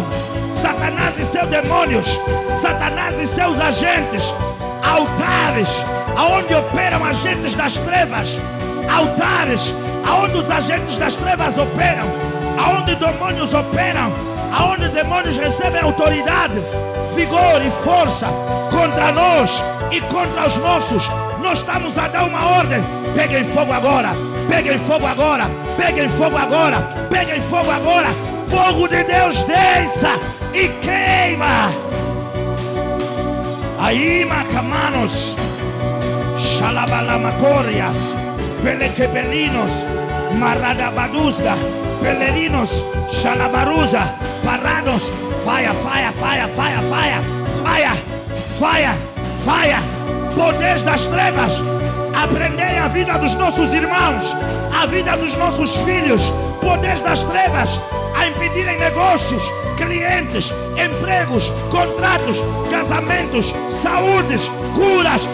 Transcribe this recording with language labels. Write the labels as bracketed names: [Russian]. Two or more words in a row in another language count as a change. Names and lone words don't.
[Portuguese] Satanás e seus demônios, Satanás e seus agentes, altares aonde operam agentes das trevas, altares aonde os agentes das trevas operam, aonde demônios operam, aonde demônios recebem autoridade, vigor e força contra nós e contra os nossos. Nós estamos a dar uma ordem: peguem fogo agora, peguem fogo agora, peguem fogo agora, peguem fogo agora. Fogo de Deus desça e queima. Aí, macamanos, xalabalamacorias, pelequepelinos, maradabadusga, pelerinos, xalabaruza, parados, [English] fire, fire, fire, fire, fire, fire, fire, fire. [Portuguese] Poderes das trevas, aprendei a vida dos nossos irmãos, a vida dos nossos filhos. Poderes das trevas a impedirem negócios, clientes, empregos, contratos, casamentos, saúdes, curas.